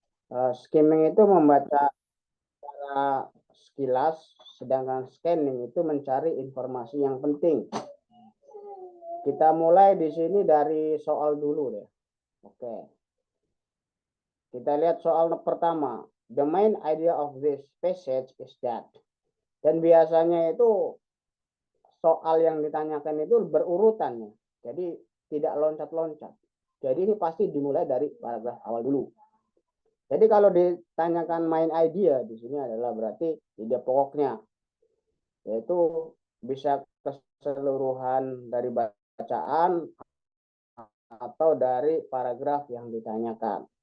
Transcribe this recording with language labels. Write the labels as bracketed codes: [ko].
[id] Skimming itu membaca secara sekilas, sedangkan scanning itu mencari informasi yang penting. Kita mulai di sini dari soal dulu deh. Oke. Kita lihat soal pertama. [en] The main idea of this passage is that. [id] Dan biasanya itu soal yang ditanyakan itu berurutan ya. Jadi tidak loncat-loncat. Jadi ini pasti dimulai dari paragraf awal dulu. Jadi kalau ditanyakan main idea di sini adalah berarti ide pokoknya, yaitu bisa keseluruhan dari bacaan atau dari paragraf yang ditanyakan.